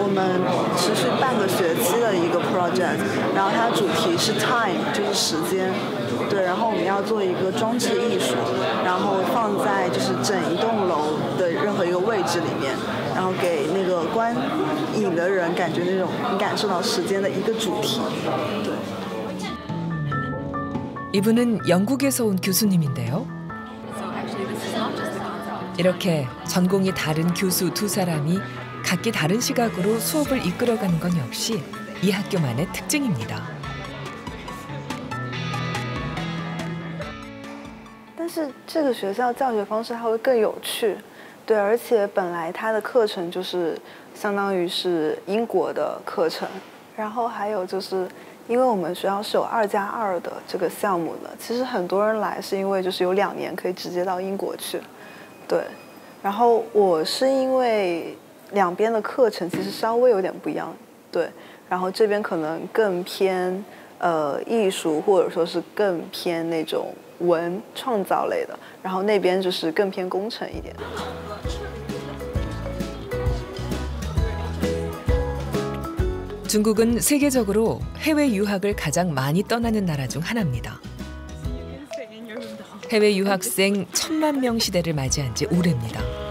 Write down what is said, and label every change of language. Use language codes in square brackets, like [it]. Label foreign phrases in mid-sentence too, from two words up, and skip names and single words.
[zh] 持续半个学期的一个 project， 然后它的主题是 time， 就是时间。对，然后我们要做一个装置艺术，然后放在就是整一栋楼的任何一个位置里面，然后给那个观影的人感觉那种你感受到时间的一个主题。对。 [ko] 이분은 영국에서 온 교수님인데요. 이렇게 전공이 다른 교수 두 사람이 각기 다른 시각으로 수업을 이끌어가는 건 역시 이 학교만의 특징입니다. [zh] 但是这个学校教学方式它会更有趣，对，而且本来它的课程就是相当于是英国的课程，然后还有就是。因为我们学校是有2+2的这个项目的，其实很多人来是因为就是有2年可以直接到英国去，对。然后我是因为两边的课程其实稍微有点不一样，对。然后这边可能更偏艺术，或者说是更偏那种文创造类的，然后那边就是更偏工程一点。 [ko] 중국은 세계적으로 해외 유학을 가장 많이 떠나는 나라 중 하나입니다. 해외 유학생 1000만 명 시대를 맞이한 지 오래입니다.